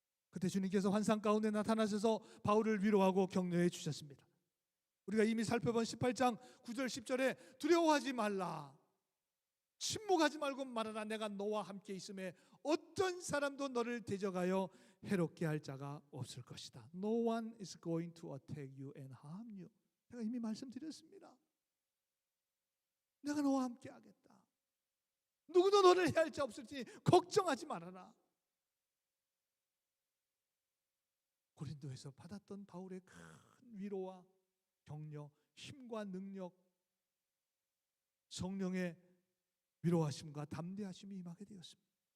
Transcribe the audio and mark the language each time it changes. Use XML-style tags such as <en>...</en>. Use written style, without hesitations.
<ko>그때 주님께서 환상 가운데 나타나셔서 바울을 위로하고 격려해 주셨습니다. 우리가 이미 살펴본 18장 9절 10절에 두려워하지 말라, 침묵하지 말고 말하라. 내가 너와 함께 있음에 어떤 사람도 너를 대적하여 해롭게 할 자가 없을 것이다.</ko> <en>No one is going to attack you and harm you.</en> <ko>제가 이미 말씀드렸습니다. 내가 너와 함께 하겠다. 누구도 너를 해할 자 없을지 걱정하지 말아라. 고린도에서 받았던 바울의 큰 위로와 격려, 힘과 능력, 성령의 위로하심과 담대하심이 임하게 되었습니다.</ko>